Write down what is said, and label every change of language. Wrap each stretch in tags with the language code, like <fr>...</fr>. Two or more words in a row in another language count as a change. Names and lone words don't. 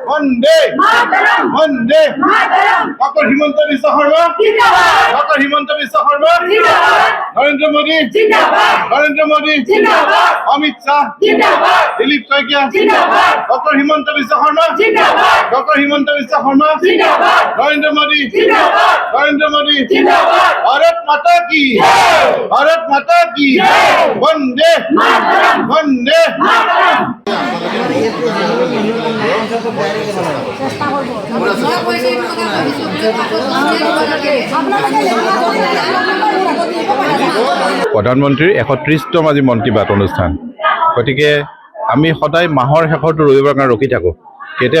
<bn>বন্দে মাতরম বন্দে মাতরম ডক্টর হিমন্ত বিশ্ব শর্মা জিন্দাবাদ ডক্টর হিমন্ত বিশ্ব শর্মা জিন্দাবাদ নরেন্দ্র মোদী জিন্দাবাদ নরেন্দ্র মোদী জিন্দাবাদ অমিত শাহ জিন্দাবাদ দিলীপ শইকীয়া জিন্দাবাদ ডক্টর হিমন্ত বিশ্ব শর্মা জিন্দাবাদ ডক্টর হিমন্ত বিশ্ব শর্মা জিন্দাবাদ নরেন্দ্র মোদী জিন্দাবাদ নরেন্দ্র মোদী জিন্দাবাদ</bn> <hi>भारत माता की भारत माता की वंदे मातरम वंदे मातरम</hi> <as>প্ৰধানমন্ত্ৰীৰ ৩১তম আজি</as> <hi>मन की बात</hi> <as>অনুষ্ঠান গতিকে আমি সদায় মাহৰ শেষৰটো ৰবিবাৰৰ কাৰণে ৰখি থাকোঁ কেতিয়া</as>